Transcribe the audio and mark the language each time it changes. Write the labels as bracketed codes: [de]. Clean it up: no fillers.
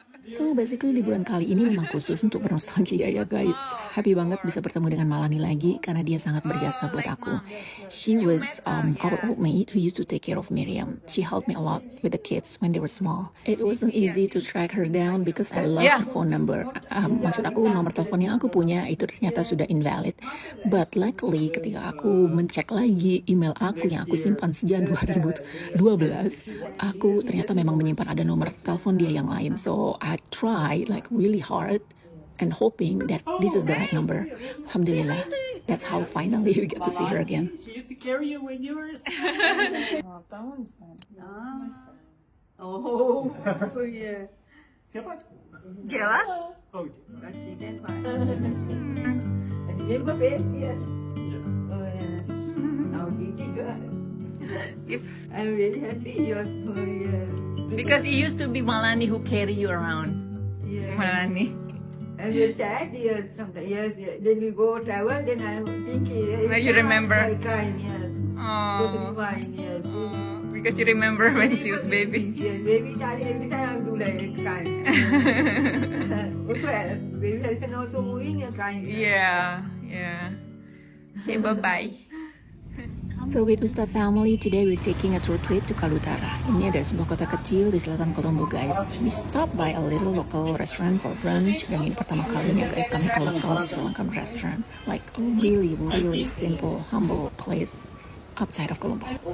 [en] So basically [id] liburan kali ini memang khusus untuk bernostalgia ya guys. Happy banget bisa bertemu dengan Malani lagi karena dia sangat berjasa buat aku. [en] She was our old maid who used to take care of Miriam. She helped me a lot with the kids when they were small. It wasn't easy to track her down because I lost her phone number. [id] Maksud aku nomor telepon yang aku punya itu ternyata sudah invalid. [en] But luckily [id] ketika aku mencek lagi email aku yang aku simpan sejak 2012, aku ternyata memang menyimpan ada nomor telepon dia yang lain. [en] So I tried like really hard and hoping that this is the right number. Alhamdulillah, that's how finally we get to see her again. She used to carry you when you were Oh, yeah. [id] Siapa? Jawa? Oh, [en] President Pak. Remember face, yes. Oh, yeah. Now, Didi good. I'm really happy you're so here. Because it used to be Malani who carry you around. Yeah. Malani. And we're sad, yes, sometimes, yes, yes. Then we go travel, then I'm thinking. Well, you remember? I crying, yes. Because Oh, of mine, yes. because you remember when she was baby. Yes, baby time, every time I do like crying. Also, baby Harrison also moving and crying. Yeah. Okay, bye-bye. So with Ustadz family, today we're taking a tour trip to Kalutara. [id] Ini ada sebuah kota kecil di selatan Colombo guys. [en] We stopped by a little local restaurant for brunch. [id] Dan ini pertama kalinya guys kami ke local Sri Lankan restaurant. [en] Like a really, really simple, humble place outside of Colombo.